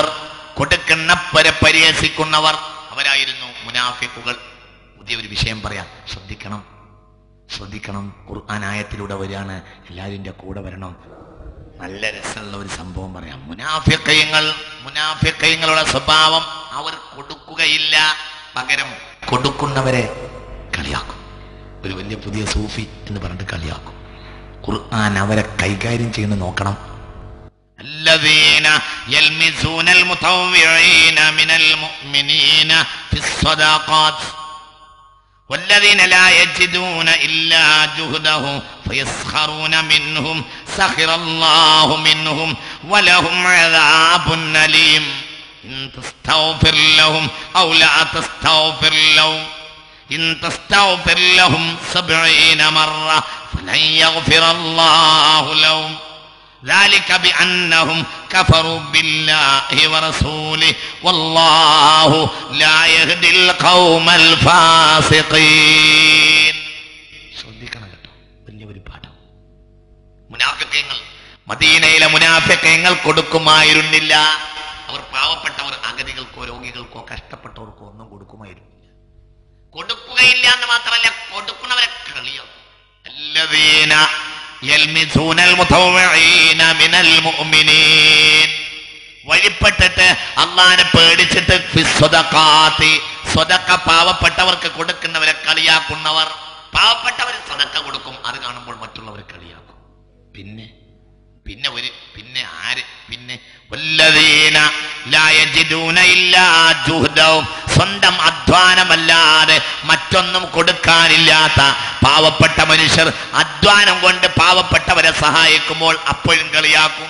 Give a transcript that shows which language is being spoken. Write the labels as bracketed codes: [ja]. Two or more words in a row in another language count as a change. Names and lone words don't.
[ml] കൊടുക്കുന്നവരെ പരിഹസിക്കുന്നവർ അവരായിരുന്നു മുനാഫിക്കുകൾ പുതിയൊരു വിഷയം പറയാം ശ്രദ്ധിക്കണം ഖുർആൻ ആയത്തിലൂടെ വരികയാണ് എല്ലാവരും കൂടെ വരണം നല്ല രസമുള്ള ഒരു സംഭവം പറയാം മുനാഫിക്കങ്ങളുടെ സ്വഭാവം അവർ കൊടുക്കുകയില്ല പകരം കൊടുക്കുന്നവരെ കളിയാക്കും ഒരു വലിയ പുതിയ സൂഫി എന്ന് പറഞ്ഞിട്ട് കളിയാക്കും ഖുർആൻ അവരെ കൈകാര്യം ചെയ്യുന്നത് നോക്കണം [ar] الذين يلمزون المتطوعين من المؤمنين في الصدقات والذين لا يجدون إلا جهدهم فيسخرون منهم سخر الله منهم ولهم عذاب أليم إن تستغفر لهم أو لا تستغفر لهم إن تستغفر لهم 70 مرة فلن يغفر الله لهم ذلك بأنهم كفروا بالله ورسوله والله لا يهدي القوم [ml] الفاسقين ശ്രദ്ധിക്കണം കേട്ടോ വലിയൊരു പാഠം മുനാഫിഖീങ്ങൾ മദീനയിലെ മുനാഫിഖീങ്ങൾ കൊടുക്കുമായിരുന്നില്ല അവർ പാവപ്പെട്ടവർ അഗതികൾക്കോ രോഗികൾക്കോ കഷ്ടപ്പെട്ടവർക്കോ ഒന്നും കൊടുക്കുമായിരുന്നില്ല കൊടുക്കുകയില്ല എന്ന് മാത്രമല്ല കൊടുക്കുന്നവരെ കളിയാക്കും [ar] الذين يلمزون المتطوعين من [ml] المؤمنين വഴിപ്പെട്ടിട്ട് അള്ളാനെ പേടിച്ചിട്ട് സ്വതക്ക പാവപ്പെട്ടവർക്ക് കൊടുക്കുന്നവരെ കളിയാക്കുന്നവർ പാവപ്പെട്ടവർ സ്വതക്ക കൊടുക്കും അത് കാണുമ്പോൾ മറ്റുള്ളവരെ കളിയാക്കും പിന്നെ [ar] والذين لا يجدون إلا جهدهم, [ml] സ്വന്തം അധ്വാനമല്ലാതെ മറ്റൊന്നും കൊടുക്കാനില്ലാത്ത പാവപ്പെട്ട മനുഷ്യർ അധ്വാനം കൊണ്ട് പാവപ്പെട്ടവരെ സഹായിക്കുമ്പോൾ അപ്പോഴും കളിയാക്കും.